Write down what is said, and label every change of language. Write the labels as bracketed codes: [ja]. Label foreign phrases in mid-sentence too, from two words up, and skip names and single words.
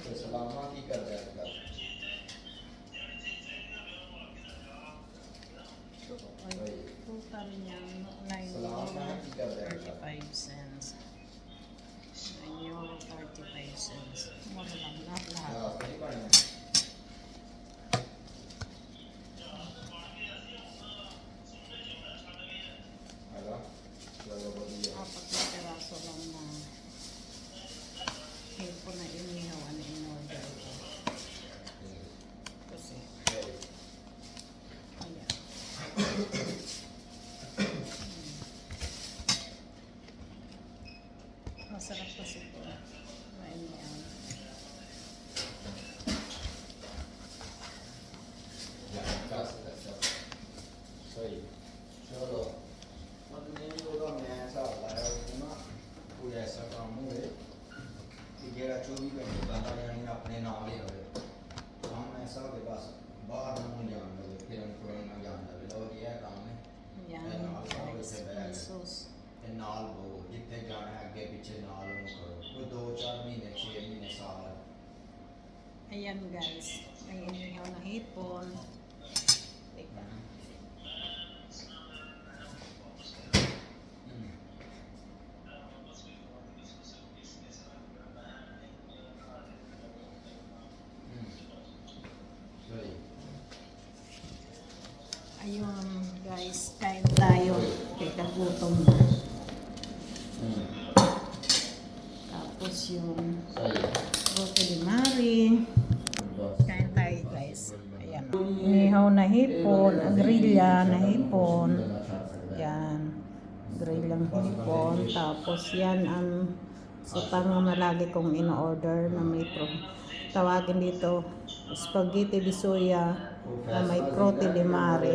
[pa] ਸਲਾਮਾਂ ਕੀ ਕਰਦਾ ਅੱਜ ਕੱਲ੍ਹ? [tl] Total niya, [pa] ਸਲਾਮਾਂ ਕੀ ਕਰਦਾ ਅੱਜ ਕੱਲ੍ਹ? [en] 9 cents. 9 cents. [tl] Mura lang lahat. [pa] ਰਾਸਤੇ ਨਹੀਂ ਬਣਿਆ। ਹੈਗਾ ਚਲੋ ਵਧੀਆ। [tl] 4 na peraso lang na hipon na inihaw ang in-order ko. Kasi, ayan. Masarap kasi ito. Mainyan. [pa] ਸਹੀ ਚਲੋ ਮਤਲਬ ਨਹੀਂ ਉਹਦਾ ਮੈਂ ਹਿਸਾਬ ਲਾਇਆ ਉਹ ਨਾ ਕੋਈ ਐਸਾ ਕੰਮ ਹੋਵੇ ਕਿ ਜਿਹੜਾ 24 ਘੰਟੇ ਬੰਦਾ ਜਾਣੀ ਆਪਣੇ ਨਾਲ ਹੀ ਹੋਵੇ ਕੰਮ ਐਸਾ ਹੋਵੇ ਬਸ ਬਾਹਰ ਨੂੰ ਜਾਣ ਦੇਵੇ ਫਿਰਨ ਫੁਰਨ ਨਾ ਜਾਣ ਦੇਵੇ ਲਓ ਜੀ ਇਹ ਕੰਮ ਹੈ [tl] Ayan, guys. May sauce. [pa] ਤੇ ਨਾਲ ਬੋ ਜਿੱਥੇ ਜਾਣਾ ਹੈ ਅੱਗੇ ਪਿੱਛੇ ਨਾਲ ਉਹਨੂੰ ਕਰੋ ਕੋਈ 2-4 ਮਹੀਨੇ 6 ਮਹੀਨੇ ਸਾਲ [tl] Ayan, guys. May inihaw na hipon. Teka. [pa] ਸਹੀ [tl] Ayun, guys. Kain tayo. Teka, gutom na. Tapos yung [pa] ਸਹੀ [tl] roti di mari. Kain tayo, guys. Ayan. Inihaw na hipon. Grilla na hipon. Yan. Grillang hipon. Tapos yan ang sutang na lagi kong in-order na may tawagin dito spaghetti di soya na may roti di mari.